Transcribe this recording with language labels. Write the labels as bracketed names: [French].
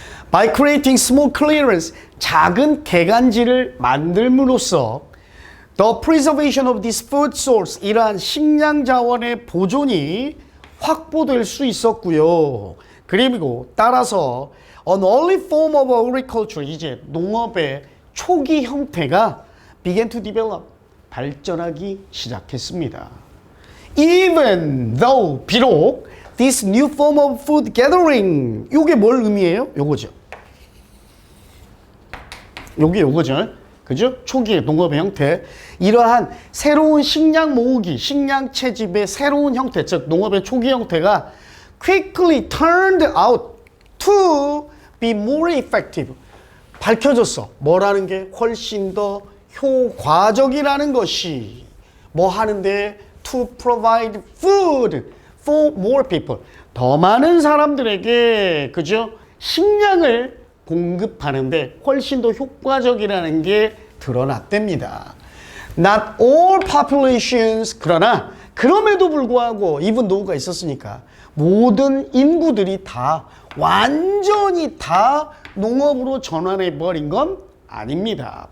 [English] By creating small clearance, [Korean] 작은 개간지를 만들므로써 [English] the preservation of this food source, [Korean] 이러한 식량 자원의 보존이 확보될 수 있었고요. 그리고 따라서 [English] an early form of agriculture, [Korean] 이제 농업의 초기 형태가 [English] began to develop, [Korean] 발전하기 시작했습니다. [English] Even though, [Korean] 비록 [English] this new form of food gathering, [Korean] 요게 뭘 의미해요? 요거죠. 요거죠. 그죠? 초기의 농업의 형태. 이러한 새로운 식량 모으기, 식량 채집의 새로운 형태, 즉 농업의 초기 형태가 [English] quickly turned out to be more effective. [Korean] 밝혀졌어. 뭐라는 게 훨씬 더 효과적이라는 것이. 뭐 하는데? [English] To provide food for more people. [Korean] 더 많은 사람들에게, 그죠? 식량을 공급하는데 훨씬 더 효과적이라는 게 드러났답니다. [English] Not all populations, [Korean] 그러나 그럼에도 불구하고 even though가 있었으니까 모든 인구들이 다 완전히 다 농업으로 전환해 버린 건 아닙니다.